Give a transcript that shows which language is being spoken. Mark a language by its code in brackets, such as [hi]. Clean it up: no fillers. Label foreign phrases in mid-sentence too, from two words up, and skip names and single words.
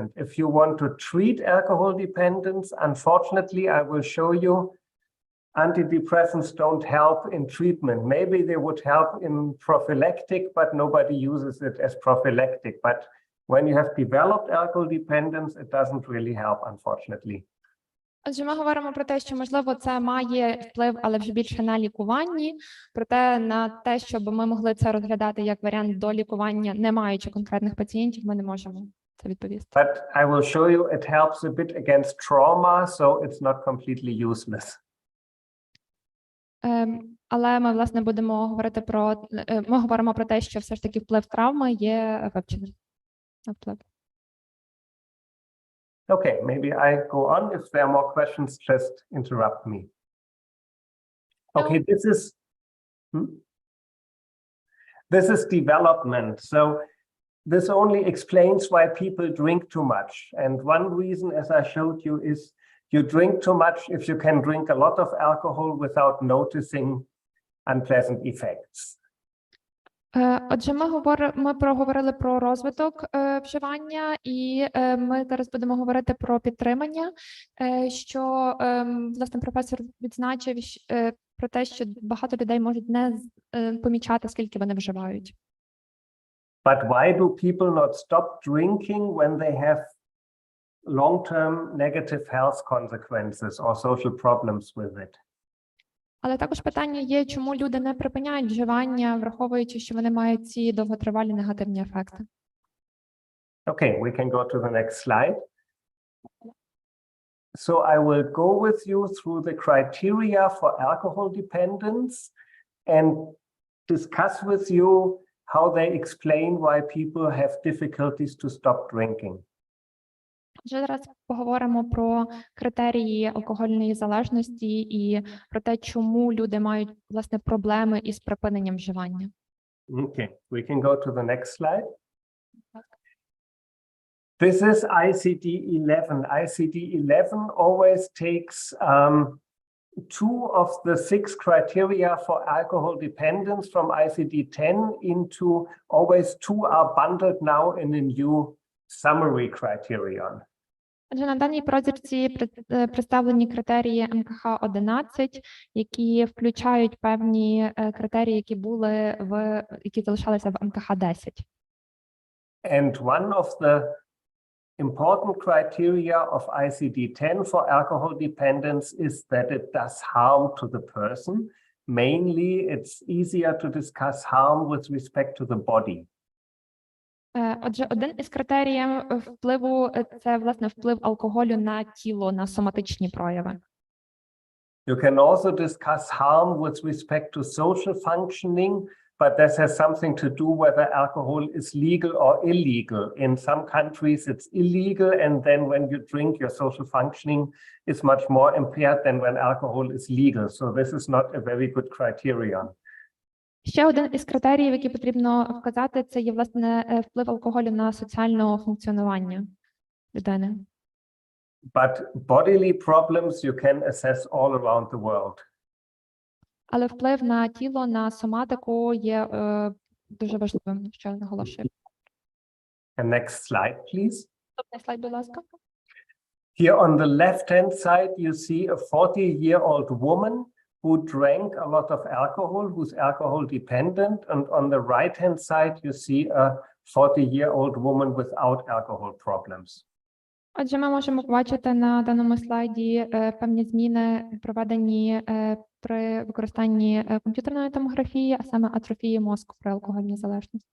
[en] If you want to treat alcohol dependence, unfortunately, I will show you antidepressants don't help in treatment. Maybe they would help in prophylactic, but nobody uses it as prophylactic. But when you have developed alcohol dependence, it doesn't really help, unfortunately. [uk] Отже, ми говоримо про те, що, можливо, це має вплив, але вже більше на лікуванні, проте на те, щоб ми могли це розглядати як варіант до лікування, не маючи конкретних пацієнтів, ми не можемо це відповісти. [en] But I will show you it helps a bit against trauma, so it's not completely useless. [uk] Але ми, власне, будемо говорити про, ми говоримо про те, що все ж таки вплив травми є ефективним. Вплив. [en] Okay, maybe I go on. If there are more questions, just interrupt me. Okay, this is development. So this only explains why people drink too much. And one reason, as I showed you, is you drink too much if you can drink a lot of alcohol without noticing unpleasant effects. [uk] Отже, ми проговорили про розвиток вживання, і ми зараз будемо говорити про підтримання, що, власне, професор відзначив про те, що багато людей можуть не помічати, скільки вони вживають. [en] But why do people not stop drinking when they have long-term negative health consequences or social problems with it? [uk] Але також питання є, чому люди не припиняють вживання, враховуючи, що вони мають ці довготривалі негативні ефекти. [en] Okay, we can go to the next slide. So I will go with you through the criteria for alcohol dependence and discuss with you how they explain why people have difficulties to stop drinking. [uk] Вже зараз поговоримо про критерії алкогольної залежності і про те, чому люди мають, власне, проблеми із припиненням вживання. [en] Okay, we can go to the next slide. This is ICD-11. ICD-11 always takes 2 of the 6 criteria for alcohol dependence from ICD-10 into always 2 are bundled now in a new summary criterion. [uk] Отже, на даній прозірці представлені критерії МКХ-11, які включають певні критерії, які залишалися в МКХ-10. [en] And one of the important criteria of ICD-10 for alcohol dependence is that it does harm to the person. Mainly, it's easier to discuss harm with respect to the body. [uk] Отже, один із критеріїв впливу – це, власне, вплив алкоголю на тіло, на соматичні прояви. [en] You can also discuss harm with respect to social functioning, but this has something to do whether alcohol is legal or illegal. In some countries, it's illegal, and then when you drink, your social functioning is much more impaired than when alcohol is legal. So this is not a very good criterion. [uk] Ще один із критеріїв, які потрібно вказати, це є, власне, вплив алкоголю на соціальне функціонування людини. [en] But bodily problems you can assess all around the world. [uk] Але вплив на тіло, на соматику є дуже важливим, що наголошую. [en] And next slide, please. [uk] Наступний слайд, будь ласка. [en] Here on the left-hand side, you see a 40-year-old woman who drank a lot of alcohol, who's alcohol dependent. And on the right-hand side, you see a 40-year-old woman without alcohol problems. [uk] Отже, ми можемо побачити на даному слайді певні зміни, проведені при використанні комп'ютерної томографії, а саме атрофії мозку при алкогольній залежності.